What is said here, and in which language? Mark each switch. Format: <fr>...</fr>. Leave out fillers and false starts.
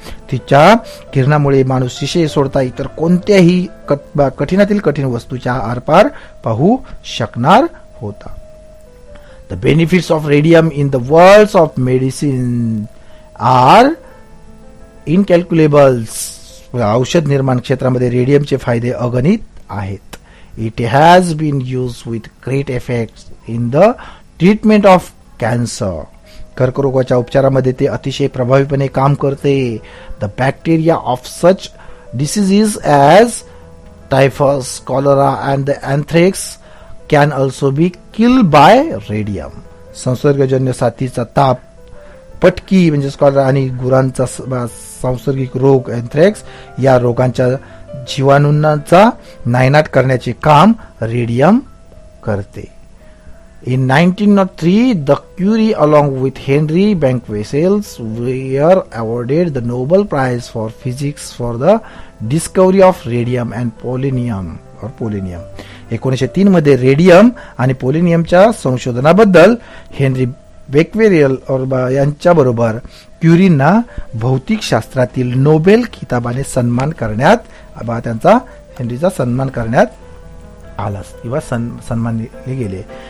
<mr>तिच्या किरणामुळे माणूस शिशे सोडता इतर कोणत्याही कठीणातील कठीण वस्तूच्या आरपार पाहू शकणार होता.</mr> <en>The benefits of radium in the worlds of medicine are incalculable.</en> <mr>औषध निर्माण क्षेत्रामध्ये रेडियमचे फायदे अगणित आहेत.</mr> <en>It has been used with great effect in the treatment of cancer.</en> <mr>कर्करोगाच्या उपचारामध्ये ते अतिशय प्रभावीपणे काम करते.</mr> <en>The bacteria of such diseases as typhus, cholera and the anthrax can also be killed by radium.</en> <mr>संसर्गजन्य साथीचा ताप, पटकी म्हणजे कॉलरा आणि गुरांचा सांसर्गिक रोग एन्थ्रॅक्स या रोगांच्या जीवाणूंचा नायनाट करण्याचे काम रेडियम करते.</mr> <en>In 1903, the Curie along with Henry Becquerel were awarded the Nobel Prize for Physics for the discovery of radium and polonium.</en> <mr>1903 मध्ये रेडियम आणि पोलिनियमच्या संशोधनाबद्दल हेनरी बेक्वेरियल यांच्या बरोबर क्युरींना भौतिक शास्त्रातील नोबेल खिताबाने सन्मान करण्यात त्यांचा हेनरीचा सन्मान करण्यात आला किंवा सन्मानले गेले.</mr>